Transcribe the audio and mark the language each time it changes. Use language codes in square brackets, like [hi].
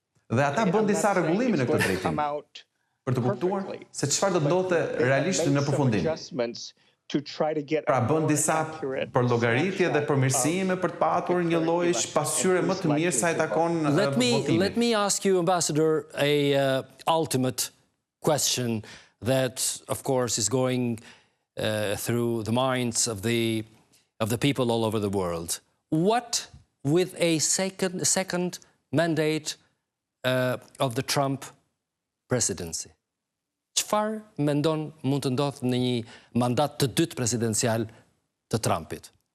[sq] Dhe ata bën disa rregullime në këtë drejtim për të kuptuar se çfarë do të ndodhte realisht në përfundim. Pra bën disa përllogaritje dhe përmirësime për të patur një lloj pasqyre më të mirë sa i takon votimit. [en] Let me ask you, Ambassador, a ultimate question that, of course, is going through the minds of the people all over the world. What, with a second mandate of the Trump presidency, [sq] çfarë mendon mund të ndodhë në një mandat të dytë presidencial të Trumpit?